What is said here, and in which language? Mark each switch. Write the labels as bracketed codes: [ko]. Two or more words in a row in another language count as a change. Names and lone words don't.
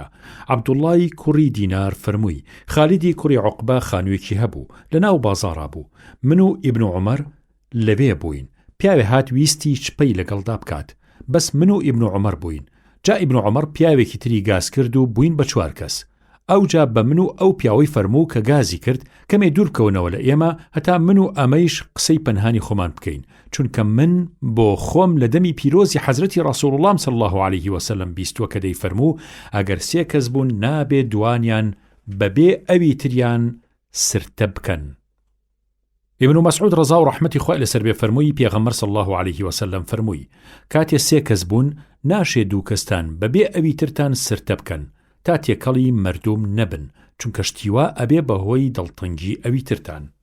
[ckb] عەبدوڵڵای کوڕی دینار فەرمووی خالیدی کوڕی عوقبە خانوویەکی هەبوو لە ناو بازاڕا بوو، من و ئیبن عومەر لەبێ بووین، پیاوێ هات ویستی چپەی لەگەڵدا بکات، بەس من و ئیبن عومەر بووین. جا ئیبن عومەر پیاوێکی تری گاز کرد و بووین بە چوار کەس. ئەوجا بە من و ئەو پیاوەی فەرموو کە گازی کرد کەمێ دوور بکەونەوە لە ئێمە هەتا من و ئەمەیش قسەی پەنهانی خۆمان بکەین، چونکە من بۆ خۆم لە دەمی پیرۆزی حەزرەتی [ar] ڕەسوول الله صلی الله عليه وسلم [ckb] بیستووە کە دەیفەرموو ئەگەر سێ کەس بوون نابێ دوانیان بەبێ ئەوی تریان سرتە بکەن. ابن مسعود ڕەزا و ڕەحمەتی خوای لەسەر بێ فەرمووی پێغەمبەر [ar] صلی الله عليه وسلم [ckb] فەرمووی کاتێ سێ کەس بوون ناشێ دوو کەستان بەبێ ئەوی ترتان سرتە بکەن تا تێکەڵی مردوم نەبن، چونکە شتیوا ئەبێ بەهۆی دڵتەنگی ئەوی ترتان.